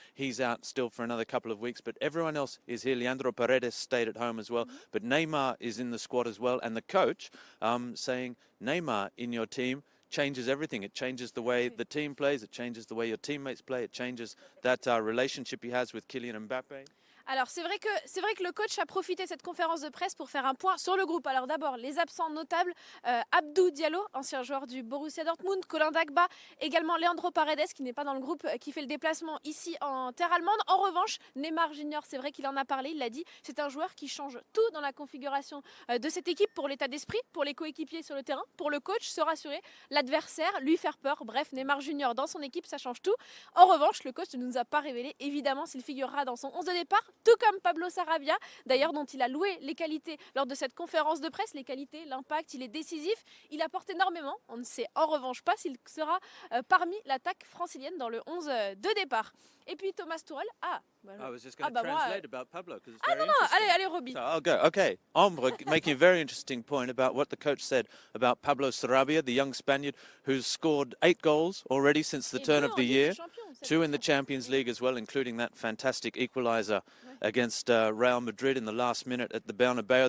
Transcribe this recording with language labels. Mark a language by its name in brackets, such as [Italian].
[English] He's out still for another couple of weeks. But everyone else is here. Leandro Paredes stayed at home as well. But Neymar is in the squad as well. And the coach saying, Neymar in your team changes everything. It changes the way the team plays. It changes the way your teammates play. It changes that relationship he has with Kylian Mbappé. [French] Alors c'est vrai que le coach a profité de cette conférence de presse pour faire un point sur le groupe. Alors d'abord les absents notables, Abdou Diallo, ancien joueur du Borussia Dortmund, Colin Dagba, également Leandro Paredes qui n'est pas dans le groupe, qui fait le déplacement ici en terre allemande. En revanche, Neymar Junior, c'est vrai qu'il en a parlé, il l'a dit, c'est un joueur qui change tout dans la configuration de cette équipe pour l'état d'esprit, pour les coéquipiers sur le terrain, pour le coach, se rassurer, l'adversaire, lui faire peur. Bref, Neymar Junior dans son équipe, ça change tout. En revanche, le coach ne nous a pas révélé évidemment s'il figurera dans son 11 de départ, tout comme Pablo Sarabia, d'ailleurs dont il a loué les qualités lors de cette conférence de presse, les qualités, l'impact, il est décisif, il apporte énormément. On ne sait en revanche pas s'il sera parmi l'attaque francilienne dans le 11 de départ. Et puis Thomas Tuchel, [English] I was just going to translate about Pablo because it's very [French] non, allez Roby. [English] So I'll go. Okay, Ombre making a very interesting point about what the coach said about Pablo Sarabia, the young Spaniard who's scored 8 goals already since the turn of the year. 2 in the Champions League as well, including that fantastic equaliser against Real Madrid in the last minute at the Bernabeu.